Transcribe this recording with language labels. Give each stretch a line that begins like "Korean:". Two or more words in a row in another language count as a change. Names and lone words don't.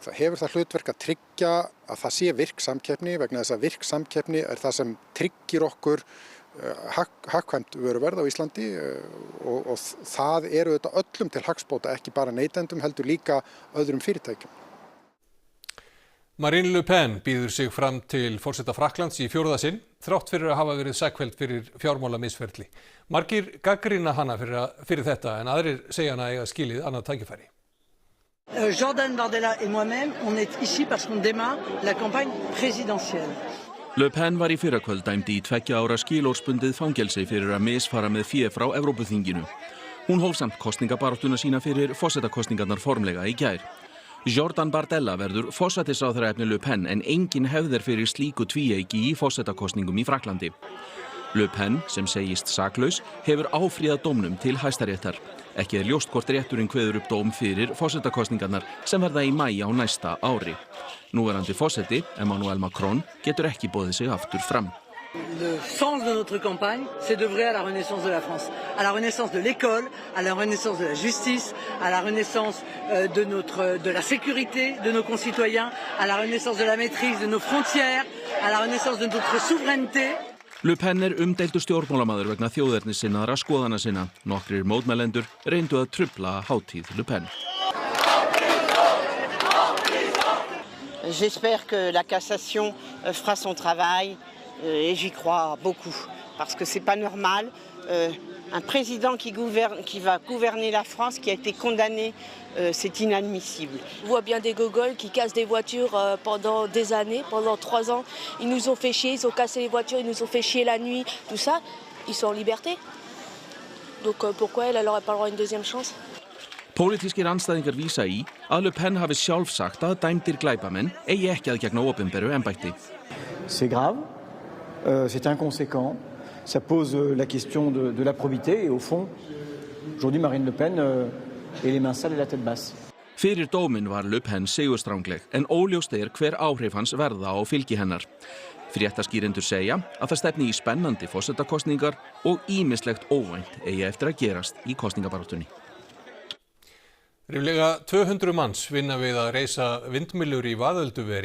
Icelandic: Það hefur það hlutverk að tryggja að það sé virk samkeppni vegna þess að virk samkeppni það sem tryggir okkur hagkvæmt vöruverð á Íslandi og það auðvitað öllum til hagsbóta, ekki bara neytendum heldur líka öðrum fyrirtækjum. Marine Le Pen býður sig fram til forseta Frakklands í 4. sinn, þrátt fyrir að hafa verið sakfelld fyrir fjármálamisferli. Margir gagnrýna hana fyrir þetta en aðrir segja hana eiga skilið annað tækifæri.
French: Jordan Bardella et moi-même, on est ici parce qu'on démarre la campagne présidentielle.
Icelandic: Le Pen var í fyrrakvöld dæmd í 2 ára skilorðsbundið fangelsi fyrir að misfara með fé frá Evrópuþinginu. Hún hóf samt kosningabaráttuna sína fyrir forsetakosningarnar formlega í gær. Jordan Bardella verður forsætisráðherraefni Le Pen en engin hefð fyrir slíku tvíeyki í forsetakosningum í Frakklandi. Le Pen, sem segist saklaus, hefur áfrýjað dómnum til Hæstaréttar. Ekki ljóst hvort rétturinn kveður upp dóm fyrir forsetakosningarnar sem verða í maí á næsta ári. Núverandi forseti, Emmanuel Macron, getur ekki boðið sig aftur fram.
French: Le sens de notre campagne, c'est d'œuvrer à la renaissance de la France, à la renaissance de l'école, à la renaissance de la justice, à la renaissance de la sécurité de nos concitoyens, à la renaissance de la maîtrise de nos frontières, à la renaissance de notre souveraineté.
Icelandic: Le Pen umdeildur stjórnmálamaður vegna þjóðernissinnaðra skoðana sinna. Nokkrir mótmælendur reyndu að trufla hátíð Le Pen.
French: J'espère que la cassation fera son travail et j'y crois beaucoup parce que c'est pas normal. Un président qui va gouverner la France qui a été condamné, c'est inadmissible. On voit bien des gogols qui cassent des voitures pendant des années, pendant 3 ans. Ils nous ont fait chier, ils ont cassé les voitures, ils nous ont fait chier la nuit, tout ça. Ils sont en liberté. Donc pourquoi elle n'aurait pas le droit à une deuxième chance?
Icelandic: Pólitískir andstæðingar vísa í að Le Pen hafi sjálf sagt að dæmdir glæpamenn eigi ekki að gegna opinberu embætti.
French: C'est grave, c'est inconséquent, ça pose la question de la probité et au fond, aujourd'hui Marine Le Pen est les mains sales et la tête basse.
Icelandic: Fyrir dóminn var Le Pen sigurstrangleg en óljóst hver áhrif hans verða á fylgi hennar. Fréttaskýrendur segja að það stefni í spennandi forsetakosningar og ýmislegt óvænt eigi eftir að gerast í kosningabaráttunni. Ríflega 200 manns vinna við að reisa vindmyllur í Vaðölduveri.